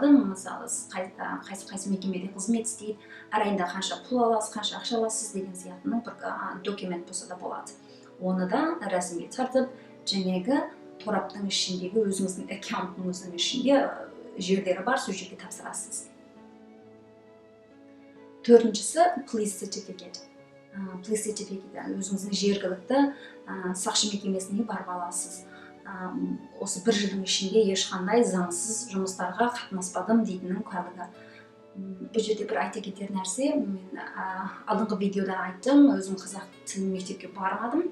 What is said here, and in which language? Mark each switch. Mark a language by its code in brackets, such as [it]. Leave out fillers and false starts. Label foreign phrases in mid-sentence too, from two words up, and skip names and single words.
[kk] Мысалы қайсы мекемеде қызмет істейді, әр айында қанша пұл аласыз, қанша ақша аласыз деген сияқтының бір документ болса да болады. Оны да рәсімге тартып, жаңағы тораптың ішіндегі өзіңіздің аккаунтыңыздың ішінде жерлері бар, сол жерге тапсырасыз. Төртіншісі, [en] police certificate. Police certificate [kk] өзіңіздің жергілікті сақшы мекемесіне барып аласыз. Осы бір жылдың ішінде ешқандай заңсыз жұмыстарға қатынаспадым дейтіннің куәлігі. Бұл жерде бір айта кетер нәрсе, мен алдыңғы видеода айттым, өзім қазақ тілін мектепке бармадым.